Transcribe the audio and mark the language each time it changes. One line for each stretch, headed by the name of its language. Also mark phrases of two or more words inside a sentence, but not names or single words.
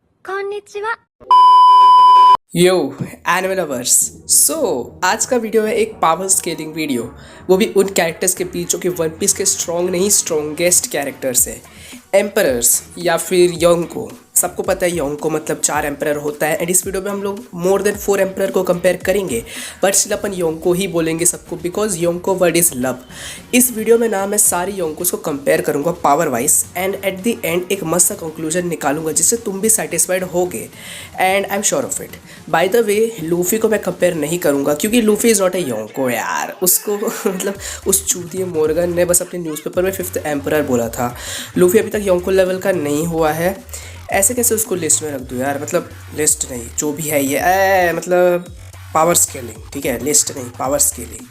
Japanese: こんにちは。
English: Yo animal lovers.
Hindi: सो आज का वीडियो है एक
English: power scaling video,
Hindi: वो भी उन कैरेक्टर्स के बीच जो कि वन पीस के स्ट्रॉन्ग नहीं
English: strongest characters
Hindi: है, एम्परर्स या फिर योंको। सबको पता है योंको मतलब 4 एम्परर होता है एंड इस वीडियो में हम लोग
English: more than 4 emperor
Hindi: को कंपेयर करेंगे,
English: but still
Hindi: अपन योंको ही बोलेंगे सबको
English: because Yonko word is love.
Hindi: इस वीडियो में ना मैं सारी योंकोस को कंपेयर करूंगा
English: power wise and at the end
Hindi: एक मस्त सा कंक्लूजन निकालूंगा जिससे तुम भी सेटिस्फाइड होगे
English: and I am sure of it. by the way
Hindi: लूफी को मैं कंपेयर नहीं करूंगा क्योंकि
English: Luffy is not a Yonko
Hindi: यार। उसको मतलब उस चूतिए मोर्गन ने बस अपने न्यूज़पेपर में 5th एम्परर बोला था। लूफी अभी तक योंको लेवल का नहीं हुआ है। ऐसे कैसे उसको लिस्ट में रख दूँ यार, मतलब लिस्ट नहीं जो भी है ये मतलब
English: power scaling,
Hindi: ठीक है, लिस्ट नहीं
English: power scaling.